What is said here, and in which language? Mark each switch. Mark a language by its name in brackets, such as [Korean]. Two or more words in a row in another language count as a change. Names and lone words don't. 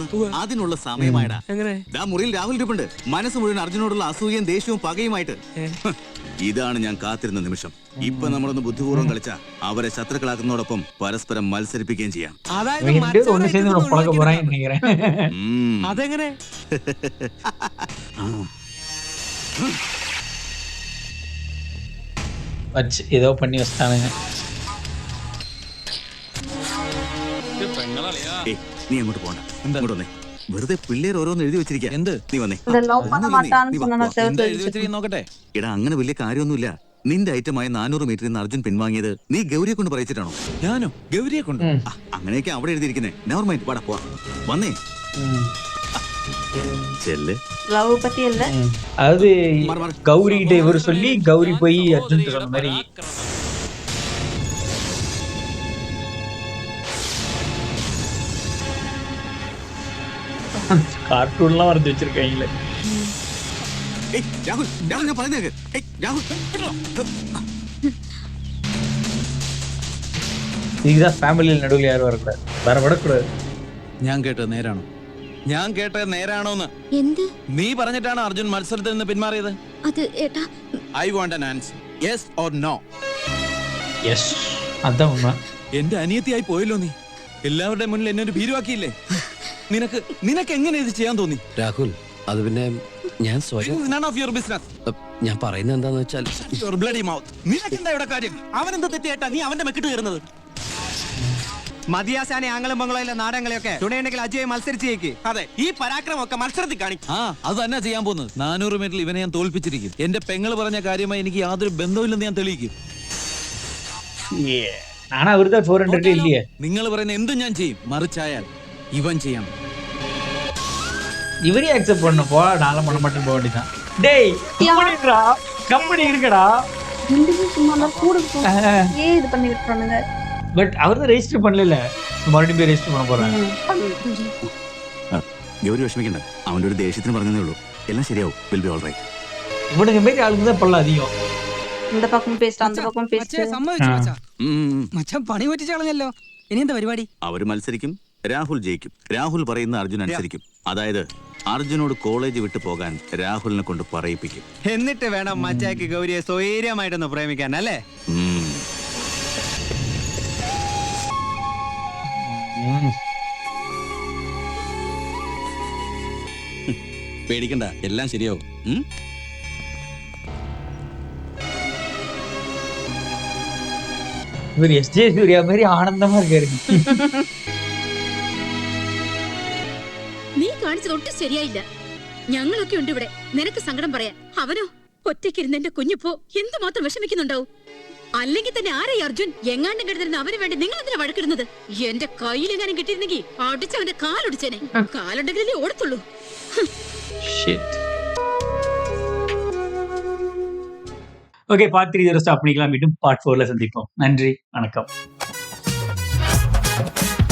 [Malayalam] അതിനുള്ള സമയമായടാ. മുറിയിൽ രാഹുൽ ഇരിപ്പുണ്ട്. മനസ്സ് മുഴുവൻ അർജുനോടുള്ള അസൂയയും ദേഷ്യവും പകയുമായിട്ട്. ഇതാണ് ഞാൻ കാത്തിരുന്ന നിമിഷം. ഇപ്പൊ നമ്മളൊന്ന് ബുദ്ധിപൂർവ്വം കളിച്ച അവരെ ശത്രുക്കളാക്കുന്നതോടൊപ്പം പരസ്പരം മത്സരിപ്പിക്കുകയും ചെയ്യാം. അതെങ്ങനെ? [Tamil] ஏதோ பண்ணி வச்சிட்டானுங்க. [Malayalam] നീ അങ്ങോട്ട് പോണ്ട. ഇങ്ങോട്ട് വന്നേ. വെറുതെ പിള്ളേർ ഓരോന്ന് എഴുതി വെച്ചിരിക്കുക. എന്ത്? നീ വന്നേ. നോക്കട്ടെ. എടാ, അങ്ങനെ വലിയ കാര്യമൊന്നുമില്ല. നിന്റെ ഐറ്റമായി 400 മീറ്ററിൽ നിന്ന് അർജുൻ പിൻവാങ്ങിയത് നീ ഗൗരിയെ കൊണ്ട് പറയിച്ചിട്ടാണോ? ഞാനോ? ഗൗരിയെ കൊണ്ട്? അങ്ങനെയൊക്കെ അവിടെ എഴുതിയിരിക്കുന്നേ. [English] never mind, [Malayalam] വാടാ പോവാ. വന്നേ. ചെല്ല്. [Tamil] லவ் பத்தி இல்ல. அதாவது கௌரி கிட்ட இவர் சொல்லி கௌரி போய் அர்ஜுன் சொன்ன மாதிரி கார்ட்டூன்லாம் வரைஞ்சு வச்சிருக்காங்களே. இதுதான் ஃபேமிலியில் நடுவில் யாரும் வரக்கூடாது, வரவிடக்கூடாது. [Malayalam] ഞാൻ കേട്ടത് നേരാണോ? ഞാൻ കേട്ടത് നേരാണോന്ന് എന്ത് നീ പറഞ്ഞിട്ടാണ് അർജുൻ മത്സരത്തിൽ നിന്ന് പിന്മാറിയത്? അത് ഏട്ടാ [English] I want an answer, yes or no. [Malayalam] യെസ്, അതാ ഉമ്മ. എന്റെ അനിയത്തിയായി പോയല്ലോ നീ. എല്ലാവരുടെ മുന്നിൽ എന്നെ ഒരു ഭീരുവാക്കിയില്ലേ? നിനക്ക് എങ്ങനെ ഇത് ചെയ്യാൻ തോന്നി? രാഹുൽ, അത് പിന്നെ ഞാൻ സ്വയം [English] None of your business. [Malayalam] ഞാൻ പറയുന്നത് എന്താന്ന് വെച്ചാൽ [English] Your bloody mouth. [Malayalam] നിനക്കെന്താ ഇവിടെ കാര്യം? അവനെന്താ തെറ്റേട്ടാ നീ അവന്റെ മെക്കിട്ട് കയറുന്നത്? മതിയാസാനെ ആംഗലം ബംഗ്ലായിലെ നാടകങ്ങളെയൊക്കെ തുണയുണ്ടെങ്കിൽ അജയ് മത്സരിച്ചേക്ക്. അതെ, ഈ പരാക്രമൊക്കെ മത്സരത്തിൽ കാണിക്കും. അത് തന്നെ ചെയ്യാൻ പോകുന്നത്. 400 മീറ്ററിൽ ഇവനെ ഞാൻ തോൽപ്പിച്ചിരിക്കും. എന്റെ പെങ്ങൾ പറഞ്ഞ കാര്യമായി എനിക്ക് യാതൊരു ബന്ധമില്ലെന്ന് ഞാൻ തെളിയിക്കും. ആണോ അവരുടെ 400 ഇല്ലേ? നിങ്ങൾ പറയുന്ന എന്തും ഞാൻ ചെയ്യും. മറിച്ചായാൽ ഇവൻ ചെയ്യണം. [Tamil] இவரே அக்செப்ட் பண்ண போ, நாளை பண்ண மாட்டேன் போக வேண்டியதான். டேய் கம்பெனி இருக்கடா. சும்மா கூட ஏன் இது பண்ணி விட்டுறானுங்க? பட் அவர் தான் ரெஜிஸ்டர் பண்ணல, மறுபடியும் போய் ரெஜிஸ்டர் பண்ண போறாங்க. [Malayalam] ഗൗരി വിഷമിക്കണ്ട, അവന്റെ ഒരു ദേഷ്യത്തിന് പറഞ്ഞതേ ഉള്ളൂ. എല്ലാം ശരിയാവും. [English] will be all right. [Tamil] இவனுக்கு மாரி ஆளுங்க தான் பல்ல அதிகம். இந்த பக்கம் பேசிட்டு அந்த பக்கம் பேசிட்டு [Malayalam] സമ്മതിച്ചു മച്ചാൻ പണി പറ്റിച്ച് കളഞ്ഞല്ലോ. ഇനി എന്താ പരിപാടി? അവര് മത്സരിക്കും, രാഹുൽ ജയിക്കും. രാഹുൽ പറയുന്ന അർജുൻ അനുസരിക്കും. അതായത് അർജുനോട് കോളേജ് വിട്ടു പോകാൻ രാഹുലിനെ കൊണ്ട് പറയിപ്പിക്കും. എന്നിട്ട് വേണം മച്ചാക്ക് ഗൗരിയെ സ്വൈര്യമായിട്ടൊന്ന് പ്രേമിക്കാൻ അല്ലേ? പേടിക്കണ്ട, എല്ലാം ശരിയാവും. [Tamil] இவர் எஸ்ஜே சூர்யா மாதிரி ஆனந்தமா இருக்காரு. [Malayalam] നീ കാണിച്ചത് ഒട്ടും ശരിയായില്ല. ഞങ്ങളൊക്കെ ഉണ്ട് ഇവിടെ നിനക്ക് സങ്കടം പറയാൻ. അവനോ ഒറ്റയ്ക്കിരുന്ന് എന്റെ കുഞ്ഞിപ്പോ എന്തുമാത്രം വിഷമിക്കുന്നുണ്ടാവും. അല്ലെങ്കിൽ തന്നെ ആരായി അർജുൻ? എങ്ങാണ്ടും കിടന്നിരുന്ന അവന് വേണ്ടി നിങ്ങൾ എന്തിനാ വഴക്കിടുന്നത്? എന്റെ കയ്യിലെങ്ങാനും കിട്ടിയിരുന്നെങ്കിൽ അടിച്ചവന്റെ കാലൊടിച്ചേനെ. കാലുണ്ടെങ്കിലേ ഓടത്തുള്ളൂ. [Tamil] ஓகே, பார்ட் 3 இதோட ஸ்டாப் பண்ணிக்கலாம். மீண்டும் பார்ட் 4ல சந்திப்போம். நன்றி, வணக்கம்.